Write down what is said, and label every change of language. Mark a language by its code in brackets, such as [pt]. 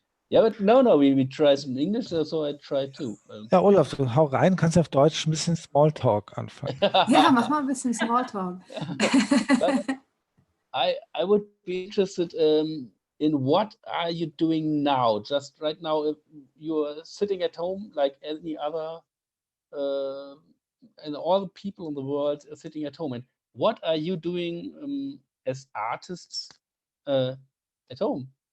[en] Ja, but no, we try some English, so I try too. [de] Ja, Olaf, du hau rein, kannst auf Deutsch ein bisschen Smalltalk anfangen. Ja, mach mal ein bisschen Smalltalk. [en] I would be interested in what are you doing now? Just right now, if you're sitting at home like any other, and all the people in the world are sitting at home. And what are you doing as artists at home?